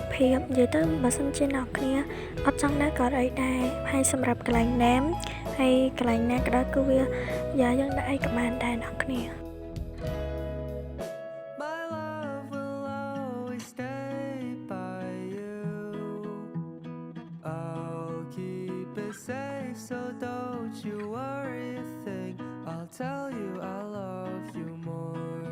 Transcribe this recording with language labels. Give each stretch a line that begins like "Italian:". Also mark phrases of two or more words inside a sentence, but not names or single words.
Khmer: ភាពនិយាយទៅបើសិនជាអ្នកទាំងអស់គ្នាអត់ចង់ដាក់ក៏អីដែរហើយសម្រាប់កន្លែង name ហើយកន្លែងណាក៏ដោយគឺវាយ៉ាយើងដាក់អីក៏បានដែរអ្នកទាំងអស់គ្នា
English: My love will always stay by you. I'll keep it safe, so don't you worry a thing. I'll tell you I love you more.